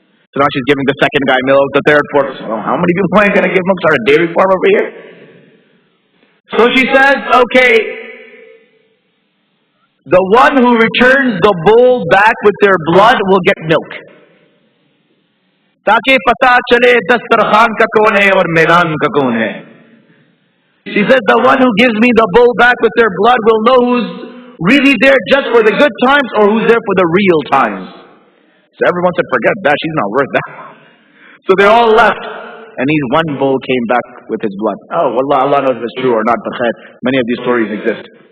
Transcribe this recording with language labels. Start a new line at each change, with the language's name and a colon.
English: So now she's giving the second guy milk, the third, fourth. So how many people are going to give milk? Start a dairy farm over here? So she says, okay, the one who returns the bowl back with their blood will get milk.
Hindi: ताकि पता चले दस्तरखान का कौन है और मैदान का कौन है.
English: She says the one who gives me the bowl back with their blood will know who's really there just for the good times or who's there for the real times. So everyone said, forget that, she's not worth that. So they all left. And one bowl came back with his blood. Oh, Wallah, Allah knows if it's true or not, but many of these stories exist.